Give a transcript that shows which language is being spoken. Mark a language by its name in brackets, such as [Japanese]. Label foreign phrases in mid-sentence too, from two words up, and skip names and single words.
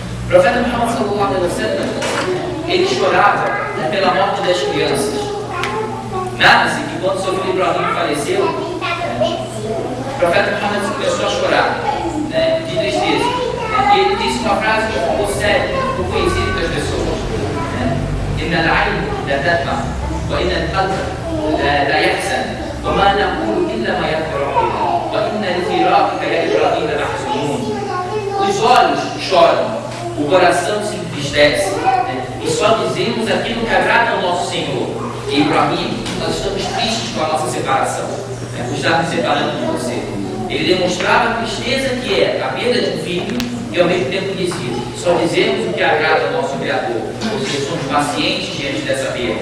[Portuguese] profeta Muhammad [Arabic] صلى الله عليه وسلم, [Portuguese] ele chorava pela morte das crianças. Narra-se que quando seu filho Ibrahim faleceu, o profeta Muhammad começou a chorar, de tristeza. E ele disse uma frase que ficou séria, ficou conhecida das pessoas. [Arabic] إن العين لا تدمع وإن القلب لا يحزن وما نقول إلا ما يرضي ربنا وإن لفراقك يا إبراهيم لمحزونون. [Portuguese] Os olhos choram, o coração se entristece, e só dizemos aquilo que agrada ao nosso Senhor. E Ibrahim, nós estamos tristes com a nossa separação, por estarmos separando de você. Ele demonstrava a tristeza que é a perda de um filho e ao mesmo tempo dizia: só dizemos o que agrada ao nosso Criador, ou seja, somos pacientes diante dessa perda.